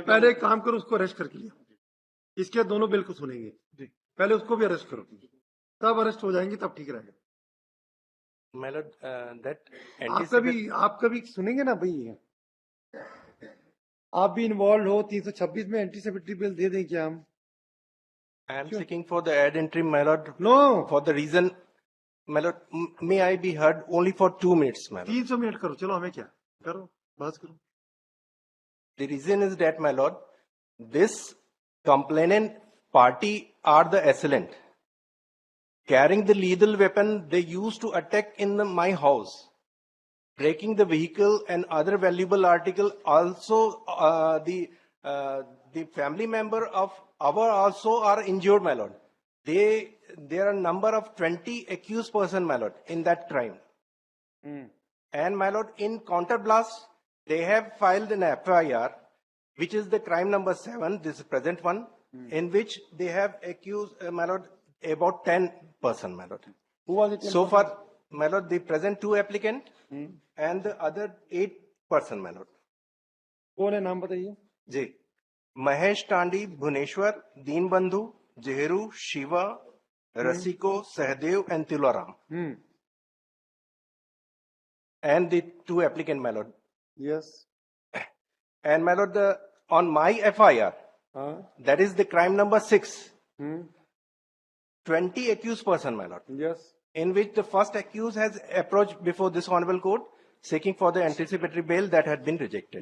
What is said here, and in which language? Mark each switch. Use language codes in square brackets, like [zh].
[hi] पहले एक काम करो, उसको अरेस्ट करके लिया। इसके दोनों बिल को सुनेंगे। पहले उसको भी अरेस्ट करो, तब अरेस्ट हो जाएंगे, तब ठीक रहेगा। [en] My lord, that [hi] आपका भी सुनेंगे ना भाई। आप भी इन्वॉल्व हो। 326 में एंटीसिपेटरी बिल दे दें क्या हम? [en] I am seeking for the ad interim, my lord, no, for the reason, my lord, may I be heard only for 2 minutes, my lord. [hi] 300 minute करो। चलो, हमें क्या करो, बस करो। [en] The reason is that, my lord, this complainant party are the assailant. Carrying the lethal weapon, they used to attack in my house, breaking the vehicle and other valuable article. Also, the family member of our also are injured, my lord. There are a number of 20 accused person, my lord, in that crime. And my lord, in counterblast, they have filed an FIR, which is the crime number 7, this is present one, in which they have accused, my lord, about 10 person, my lord. Who was it? So far, my lord, the present 2 applicant and the other 8 person, my lord. [hi] कौन है, नाम बताइए। जी, महेश टांडी, Bhubaneswar, Deenbandhu, जेहरू, Shiva, रसिको, Sahdev and Tilaram. [en] And the two applicant, my lord. Yes. And my lord, on my FIR, [hi] हाँ। [en] that is the crime number 6, hmm. 20 accused person, my lord, yes. in which the first accused has approached before this honorable court seeking for the anticipatory bail that had been rejected.